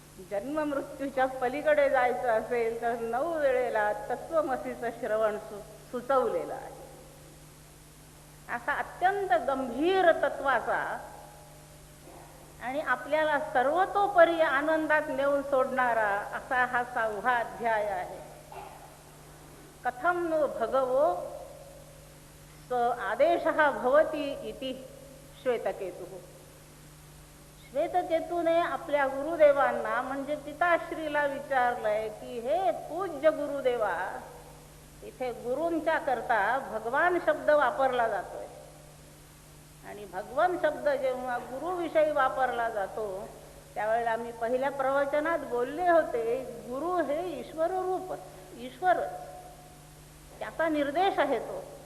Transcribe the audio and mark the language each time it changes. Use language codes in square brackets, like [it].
[mr] जन्म मृत्यूच्या पलीकडे जायचं असेल तर 9 वेळेला तत्वमसीचं श्रवण सुचवलेलं आहे. असा अत्यंत गंभीर तत्वाचा आणि आपल्याला सर्वतोपरी आनंदात नेऊन सोडणारा असा हा 6वा अध्याय आहे. [sa] कथम नो भगवो स आदेशः भवति इति श्वेतकेतुः. [mr] श्वेतकेतूने आपल्या गुरुदेवांना म्हणजे पिताश्रीला विचारलंय की हे पूज्य गुरुदेवा, इथे गुरूंच्या करता भगवान शब्द वापरला जातोय आणि भगवान शब्द जेव्हा गुरुविषयी वापरला जातो त्यावेळेला मी पहिल्या प्रवचनात बोलले होते, गुरु हे ईश्वर रूपच, ईश्वरच, त्याचा निर्देश आहे तो.